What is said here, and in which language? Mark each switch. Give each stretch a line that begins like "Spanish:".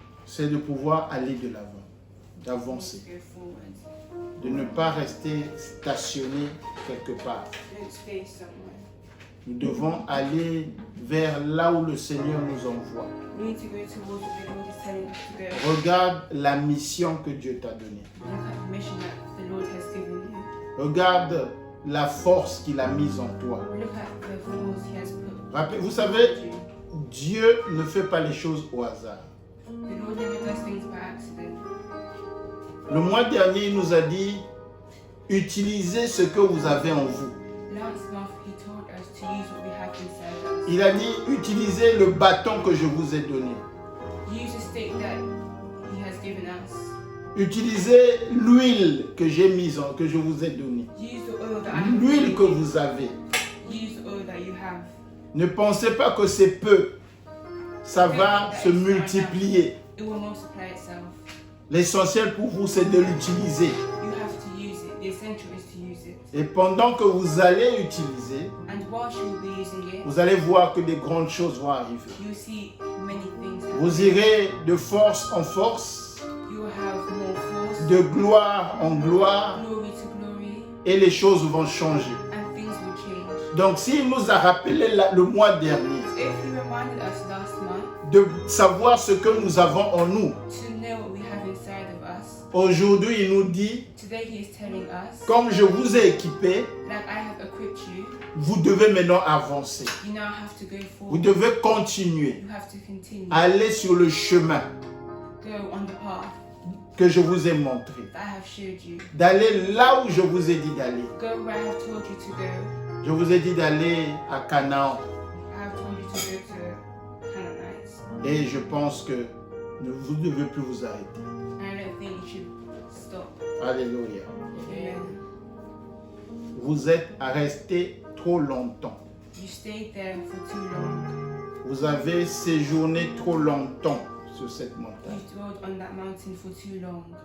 French: c'est de pouvoir aller de l'avant, d'avancer,
English: to go forward.
French: de ne pas rester stationné quelque part.
English: Don't stay somewhere.
French: Nous devons aller vers là où le Seigneur nous envoie.
English: We need to go towards where the Lord is telling us to go.
French: Regarde la mission que Dieu t'a donnée.
English: Look at the mission that the Lord has given you.
French: Regarde la force qu'il a mise en toi.
English: Look at the force He has put.
French: Vous savez, Dieu ne fait pas les choses au hasard.
English: The Lord never does things by accident.
French: Le mois dernier, il nous a dit, utilisez ce que vous avez en vous.
English: Last month He told us to use what we have inside us.
French: Il a dit, utilisez le bâton que je vous ai donné.
English: Use the stick that He has given us.
French: Utilisez l'huile que que je vous ai donnée.
English: Use the oil that I have
French: L'huile
English: given
French: que
English: you.
French: vous avez.
English: Use the oil that you have.
French: Ne pensez pas que c'est peu. Ça va se multiplier.
English: It will multiply itself.
French: L'essentiel pour vous, c'est de l'utiliser.
English: You have to use it. The essential is to use it.
French: Et pendant que vous allez utiliser,
English: And whilst you will be using it,
French: vous allez voir que des grandes choses vont arriver.
English: you will see many things
French: Vous
English: happen.
French: irez de force en force,
English: You will have more force,
French: de gloire en gloire,
English: glory to glory,
French: et les choses vont changer.
English: and things will change.
French: Donc, s'il nous a rappelé le mois dernier
English: If He reminded us last month
French: de savoir ce que nous avons en nous,
English: to know what we have inside of us,
French: aujourd'hui, il nous dit,
English: today He is telling us,
French: comme je vous ai équipé,
English: like I have equipped you,
French: vous devez maintenant avancer.
English: you now have to go
French: Vous
English: forward.
French: devez continuer,
English: You have to continue.
French: aller sur le chemin
English: Go on the path
French: que je vous ai montré,
English: that I have showed you.
French: d'aller là où je vous ai dit d'aller.
English: Go where I have told you to go.
French: Je vous ai dit d'aller à Canaan
English: I have told you to go to Canaanites.
French: et je pense que vous ne devez plus vous arrêter.
English: And I don't think you should stop. Alléluia. Amen.
French: Vous êtes resté trop longtemps.
English: You stayed there for too long.
French: Vous avez séjourné trop longtemps sur cette montagne.
English: You dwelled on that mountain for too long.